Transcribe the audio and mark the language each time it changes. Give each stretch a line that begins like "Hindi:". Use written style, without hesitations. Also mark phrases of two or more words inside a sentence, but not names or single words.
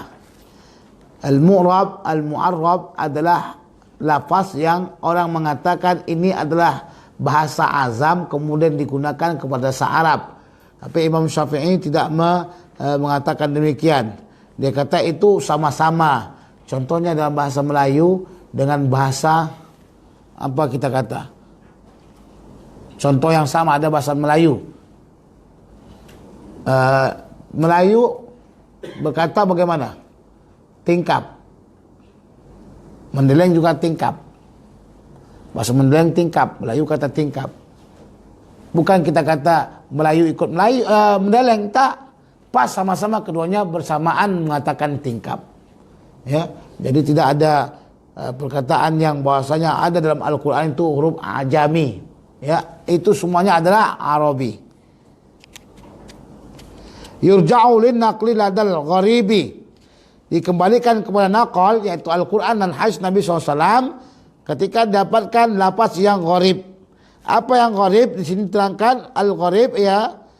Arabic: المعرب، المعرب
Malay: adalah lafaz yang orang mengatakan ini adalah bahasa azam kemudian digunakan kepada bahasa Arab. Tapi Imam Syafi'i tidak mengatakan demikian. Dia kata itu sama-sama. Contohnya dalam bahasa Melayu dengan bahasa apa kita kata? Contoh yang sama ada bahasa Melayu. Melayu berkata bagaimana? Tingkap. Mendeleng juga tingkap. Bahasa Mendeleng tingkap, Melayu kata tingkap. Bukan kita kata Melayu ikut Melayu, Mendeleng, tak. Pas sama-sama keduanya bersamaan mengatakan tingkap. Ya, jadi tidak ada perkataan yang bahwasanya ada dalam Al-Qur'an itu huruf ajami. Ya, itu semuanya adalah Arabi.
Arabic: يرجع للنقل لدى الغريب,
Malay: dikembalikan kepada naqal yaitu Al-Quran dan hadis Nabi SAW ketika dapatkan lafaz yang gharib. Apa yang gharib? Di sini terangkan al-gharib ya